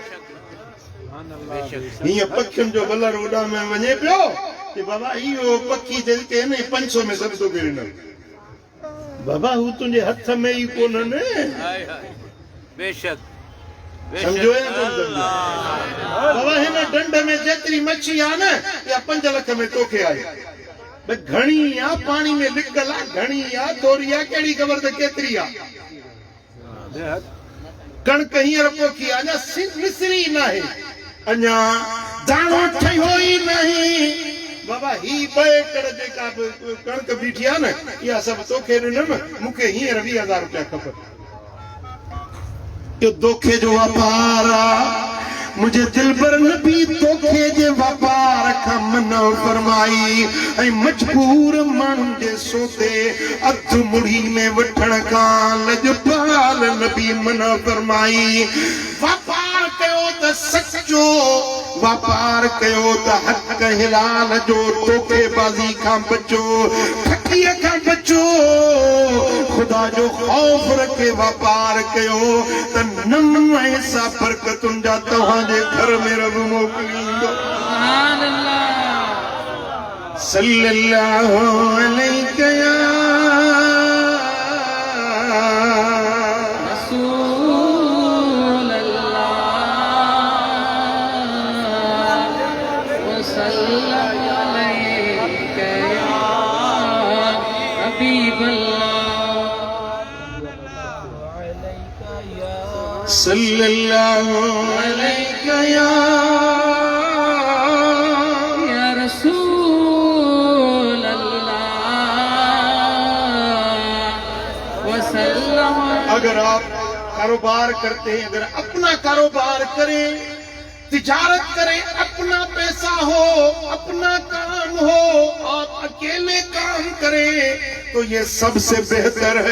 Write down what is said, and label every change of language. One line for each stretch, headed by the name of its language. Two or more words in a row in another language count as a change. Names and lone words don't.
Sindhi: हीअं पखियुनि जो कलर उॾाम में वञे पियो कि बाबा इहो पखी जेके न 500 में सभु थो करे न बाबा हू तुझे हथ में ही कोन न। बेशक समझो या कोन समझो? बाबा हिन डंड में जेतरी मच्छी आ न या 5 लाख में तोखे आई। भाई घणी आ पानी में लिकल आ, घणी आ थोड़ी आ, केड़ी खबर त केतरी आ। कणक हींअर पोखी आ अञा मिसरी न आहे, अञा दाणो ठहियो ई नहीं। बाबा ही 2 एकड़ जेका कणक बीठी आ न इहा सभु तोखे ॾिनमि, मूंखे हींअर 20,000 रुपया खपनि। इहो धोखे जो वापार आ। मुझे दिल पर नबी धोखे जे वापार खां मनो फरमाई ऐं मजबूर माण्हुनि जे सोते अधु मुड़ी में वठण खां लॼपाल नबी मनो फरमाई। वापार कयो त सचो, वापार कयो त हक़ हिलाल जो, धोखेबाज़ी खां बचो, ठगीअ खां बचो, खुदा जो खौफ रखे वापार कयो त नम ऐसा बरकतुनि जा तव्हांजे घर में रब मोकिलींदो।
Arabic: سبحان الله۔ صلى الله عليه يا رسول الله و صلى الله عليه يا حبيب صلى الله عليه يا رسول الله وسلم.
Urdu: اگر آپ کاروبار کرتے ہیں، اگر اپنا کاروبار کریں، تجارت کریں، اپنا پیسہ ہو، اپنا کام ہو، آپ اکیلے کام کریں تو یہ سب سے بہتر ہے.